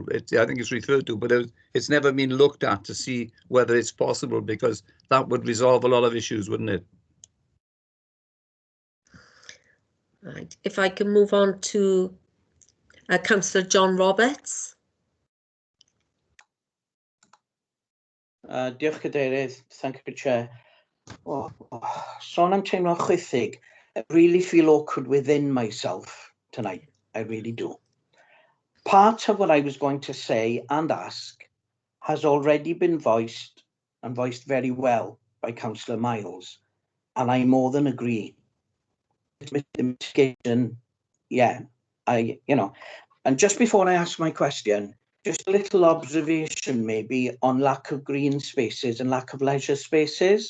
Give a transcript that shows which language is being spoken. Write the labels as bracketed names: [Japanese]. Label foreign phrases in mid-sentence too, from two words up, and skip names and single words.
[English] I think it's referred to, but it's never been looked at to see whether it's possible, because that would resolve a lot of issues, wouldn't it? Right. If I can move on to Councillor John Roberts. [Welsh] Diolch Cadeirydd, [English] thank you Chair. [Welsh] Sôn am teimlo chwythig. [English] I really feel awkward within myself tonight. I really do. Part of what I was going to say and ask has already been voiced, and voiced very well, by Councillor Miles, and I more than agree. Mitigation, yeah, and just before I ask my question, just a little observation maybe on lack of green spaces and lack of leisure spaces.